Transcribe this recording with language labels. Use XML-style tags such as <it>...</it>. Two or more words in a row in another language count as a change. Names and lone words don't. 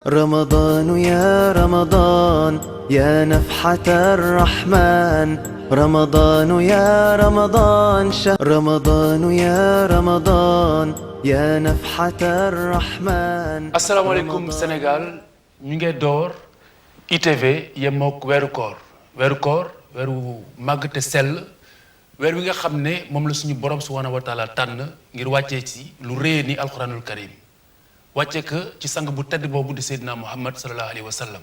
<ar>رمضان يا رمضان يا نفحة الرحمن رمضان يا رمضان رمضان يا رمضان يا نفحة الرحمن.</ar> <wo>asalaamaaleykum Sénégal ñu ngi door ITV yemook weeru koor weeru màgg te sell weer wi nga xam ne moom la suñu borom</wo> <ar>سبحانه وتعالى</ar> <wo>tànn ngir wàccee ci lu rëy ni</wo> <ar>القرآن الكريم</ar> <wo>wàcce ko ci sang bu tedd boobu di Seydina Muhammad</wo> <ar>صلى الله عليه وسلم.</ar>